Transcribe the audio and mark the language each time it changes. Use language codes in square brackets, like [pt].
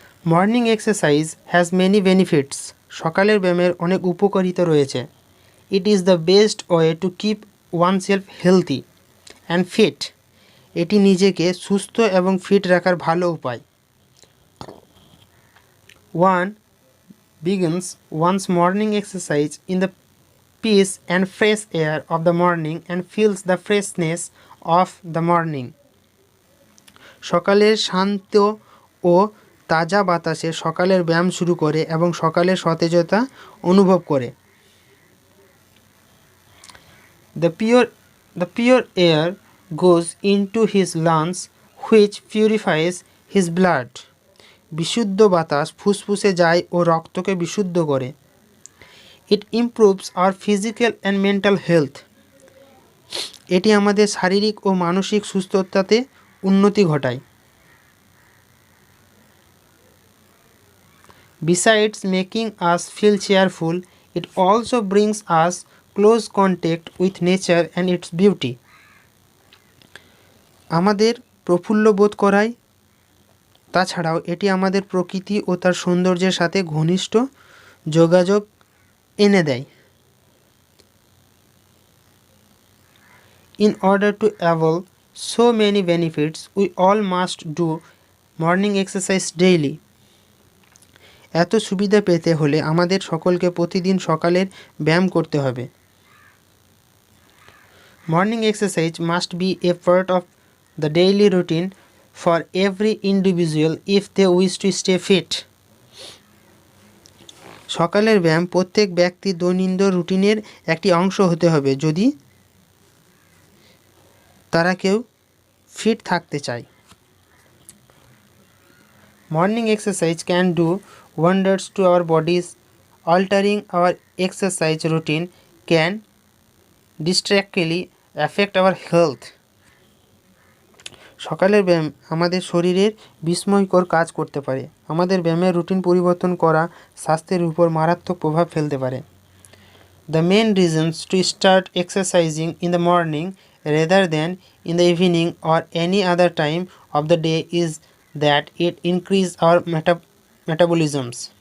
[en] Morning exercise has many benefits. [bn] সকালের ব্যায়ামের অনেক উপকারিতা রয়েছে। [en] It is the best way to keep oneself healthy and fit. [bn] এটি নিজেকে সুস্থ এবং ফিট রাখার ভালো উপায়। [en] One begins one's morning exercise in the peace and fresh air of the morning and feels the freshness of the morning. [bn] সকালের শান্ত ও তাজা বাতাসে সকালের ব্যায়াম শুরু করে এবং সকালের সতেজতা অনুভব করে। [en] The pure air goes into his lungs which purifies his blood. [bn] বিশুদ্ধ বাতাস ফুসফুসে যায় ও রক্তকে বিশুদ্ধ করে। [en] It improves our physical and mental health. [bn] এটি আমাদের শারীরিক ও মানসিক সুস্থতাতে উন্নতি ঘটায়। [en] Besides making us feel cheerful, it also brings us close contact with nature and its beauty. [bn] আমাদের প্রফুল্ল বোধ করায়। তাছাড়াও এটি আমাদের প্রকৃতি ও তার সৌন্দর্যের সাথে ঘনিষ্ঠ যোগাযোগ এনে দেয়। [en] In order to avail so many benefits, we all must do morning exercise daily. [bn] এত সুবিধা পেতে হলে আমাদের সকলকে প্রতিদিন সকালের ব্যায়াম করতে হবে। [en] Morning exercise must be a part of the daily routine for every individual if they wish to stay fit. [bn] সকালের ব্যায়াম প্রত্যেক ব্যক্তির দৈনন্দিন রুটিনের একটি অংশ হতে হবে যদি তারা কেউ ফিট থাকতে চায়। [en] Morning exercise can do wonders to our bodies. Altering our exercise routine can drastically affect our health. [bn] সকালের ব্যায়াম আমাদের শরীরের বিস্ময়কর কাজ করতে পারে। আমাদের ব্যায়ামের রুটিন পরিবর্তন করা স্বাস্থ্যের উপর মারাত্মক প্রভাব ফেলতে পারে। [en] The main reasons to start exercising in the morning rather than in the evening or any other time of the day is that it increases our metabolisms.